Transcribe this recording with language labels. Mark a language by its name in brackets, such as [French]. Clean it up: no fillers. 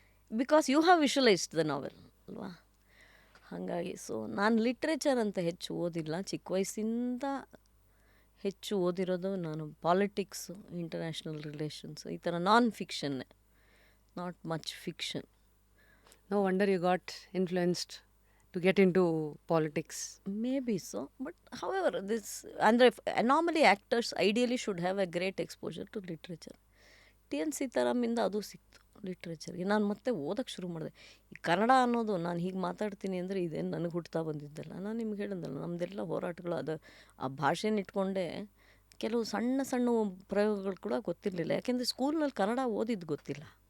[English] because you have visualized the novel [Kannada] ಅಲ್ವಾ. ಹಾಗಾಗಿ so ನಾನು ಲಿಟ್ರೇಚರ್ ಅಂತ ಹೆಚ್ಚು ಓದಿಲ್ಲ. ಚಿಕ್ಕ ವಯಸ್ಸಿಂದ ಹೆಚ್ಚು ಓದಿರೋದು ನಾನು ಪಾಲಿಟಿಕ್ಸು, ಇಂಟರ್ನ್ಯಾಷನಲ್ ರಿಲೇಷನ್ಸ್, ಈ ಥರ ನಾನ್ ಫಿಕ್ಷನ್ನೇ, [English] Not much fiction. No wonder you got influenced to get into politics. Maybe so, but however, this normally actors ideally should have a great exposure to literature. [Kannada] T.N. ಸೀತಾರಾಮಿಂದ ಅದು ಸಿಕ್ತು ಲಿಟ್ರೇಚರ್ಗೆ. ನಾನು ಮತ್ತೆ ಓದೋಕ್ಕೆ ಶುರು ಮಾಡಿದೆ. ಈ ಕನ್ನಡ ಅನ್ನೋದು ನಾನು ಹೀಗೆ ಮಾತಾಡ್ತೀನಿ ಅಂದರೆ ಇದೇನು ನನಗೆ ಹುಟ್ತಾ ಬಂದಿದ್ದಲ್ಲ. ನಾನು ನಿಮ್ಗೆ ಹೇಳಿದ್ದಲ್ಲ, ನಮ್ಮದೆಲ್ಲ ಹೋರಾಟಗಳು ಅದು ಆ ಭಾಷೆನ ಇಟ್ಕೊಂಡೇ ಕೆಲವು ಸಣ್ಣ ಸಣ್ಣ ಪ್ರಯೋಗಗಳು ಕೂಡ ಗೊತ್ತಿರಲಿಲ್ಲ, ಯಾಕೆಂದರೆ ಸ್ಕೂಲ್ನಲ್ಲಿ ಕನ್ನಡ ಓದಿದ್ದು ಗೊತ್ತಿಲ್ಲ.